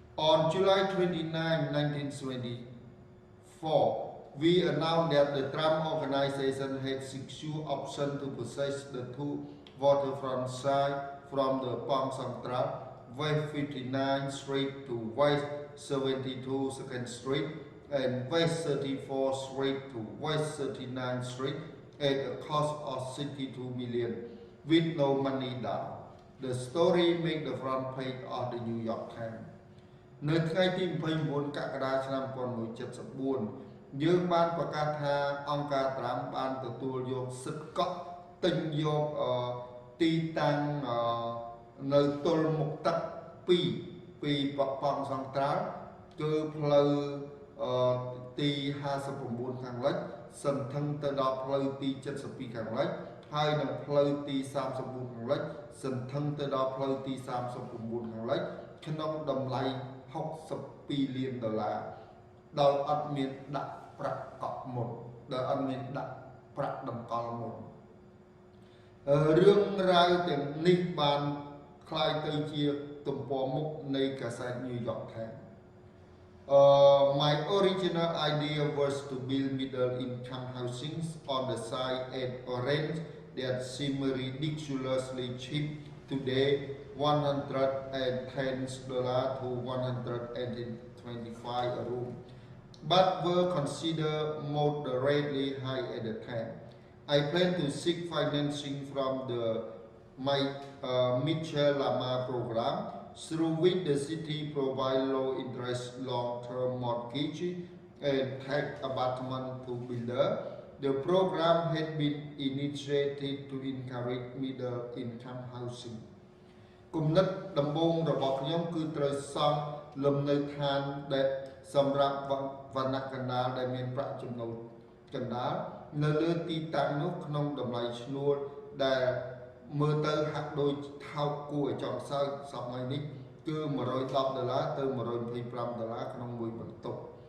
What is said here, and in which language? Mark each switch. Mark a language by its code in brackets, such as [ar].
[en] On July 29, 1974, we announced that the Trump organization had secured option to possess the two waterfront sites from the Palm Central, West 59th Street to West 72nd Street, and West 34th Street to West 39th Street at a cost of $62 million, with no money down. The story made the front page of the New York Times. [km] នៅថ្ងៃទី29កក្កដាឆ្នាំ1974យើងបានប្រកាសថាអង្គការត្រាំបានទទួលយកសិទ្ធិកក់ទិញយកទីតាំងនៅទល់មុខទឹកពីប៉ង់សង្ត្រាល់គឺផ្លូវ ទី59ខាងលិចសន្ធឹងទៅដល់ផ្លូវទី72ខាងលិចហើយនិងផ្លូវទី34ខាងលិចសន្ធឹងទៅដល់ផ្លូវទី39ខាងលិចក្នុងតម្លៃ$62 លានដោយអត់មានដាក់ប្រាក់កក់មុនដោយអត់មានដាក់ប្រាក់តម្កល់មុនរឿងរ៉ាវទាំងនេះបានคล้ายទៅជាទំព័រមុខនៃកាសែត New York Times. [en] My original idea was to build middle income housing on the side at a rent that seemed ridiculously cheap today, $110 to $125 a room, but were considered moderately high at the time. I plan to seek financing from the Michel Lama program, through which the city provides low-interest long-term mortgage and tax abatement to builders. The program had been initiated to encourage middle-income housing. [km] គំនិតដំបូងរបស់ខ្ញុំគឺត្រូវសង់លំនៅឋានដែលសម្រាប់វណ្ណៈកណ្ដាលដែលមានប្រាក់ចំណូលកណ្ដាលនៅលើទីតាំងនោះក្នុងតម្លៃឈ្នួលដែលមើលទៅហាក់ដូចថោកគួរឲ្យចង់សើចសម័យនេះគឺ$110ទៅ$125ក្នុងមួយបន្ទប់